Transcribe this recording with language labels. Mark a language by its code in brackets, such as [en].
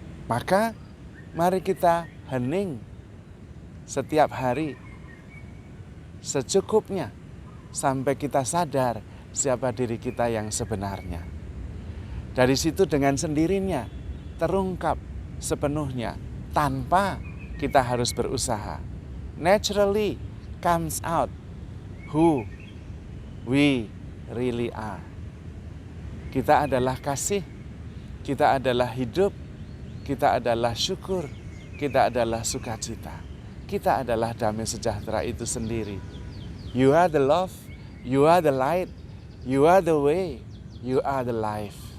[id] Maka mari kita hening setiap hari secukupnya sampai kita sadar siapa diri kita yang sebenarnya. Dari situ dengan sendirinya terungkap sepenuhnya tanpa kita harus berusaha. [en] Naturally comes out who we really are. [id] Kita adalah kasih, kita adalah hidup, kita adalah syukur, kita adalah sukacita. Kita adalah damai sejahtera itu sendiri. [en] You are the love, you are the light, you are the way, you are the life.